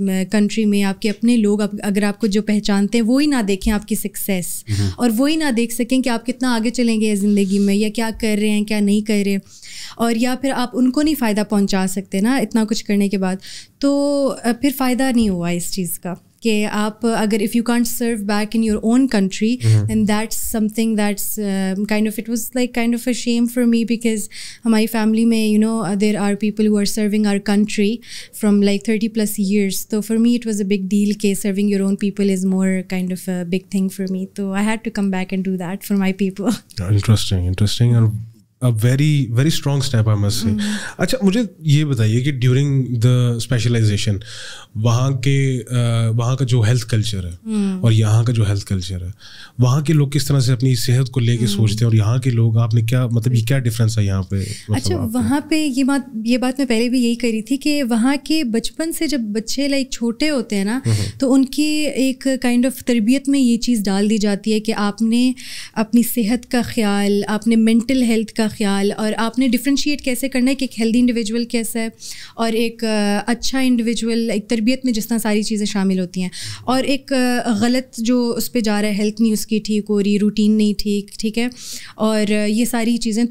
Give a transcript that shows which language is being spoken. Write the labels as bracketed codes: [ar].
[ur] Country میں, آپ کے اپنے لوگ اگر آپ کو جو پہچانتے ہیں وہی نہ دیکھیں آپ کی سکسیس, اور وہی نہ دیکھ سکیں کہ آپ کتنا آگے چلیں گے زندگی میں, یا کیا کر رہے ہیں کیا نہیں کر رہے, اور یا پھر آپ ان کو نہیں فائدہ پہنچا سکتے نا اتنا کچھ کرنے کے بعد, تو پھر فائدہ نہیں ہوا اس چیز کا کہ آپ اگر [en] if you can't serve back in your own country, then that's something that's kind of, it was like kind of a shame for me, because [ur] ہماری فیملی میں [en] there are people who are serving our country from like 30 plus years. So for me it was a big deal کہ serving your own people is more kind of a big thing for me. So I had to come back and do that for my people. Interesting and a very very strong step I must say. [ur] اچھا مجھے یہ بتائیے کہ during the specialisation وہاں کا جو health culture ہے اور یہاں کا جو ہیلتھ کلچر ہے, وہاں کے لوگ کس طرح سے اپنی صحت کو لے کے سوچتے ہیں, اور یہاں کے لوگ آپ نے کیا مطلب یہ کیا ڈفرینس ہے یہاں پہ؟ اچھا وہاں پہ یہ بات میں پہلے بھی یہی کری تھی کہ وہاں کے بچپن سے جب بچے چھوٹے ہوتے ہیں نا تو ان کی ایک کائنڈ آف تربیت میں یہ چیز ڈال دی جاتی ہے کہ آپ نے اپنی صحت کا خیال, آپ نے مینٹل ہیلتھ کا خیال, اور آپ نے ڈفرینشیٹ کیسے کرنا ہے کہ ایک ہیلدی انڈیویجول کیسا ہے, اور ایک اچھا انڈیویجول, ایک تربیت میں جس طرح ساری چیزیں شامل ہوتی ہیں, اور ایک غلط جو اس پہ جا رہا ہے, ہیلتھ نہیں اس کی ٹھیک ہو رہی, روٹین نہیں ٹھیک ہے, اور یہ ساری چیزیں.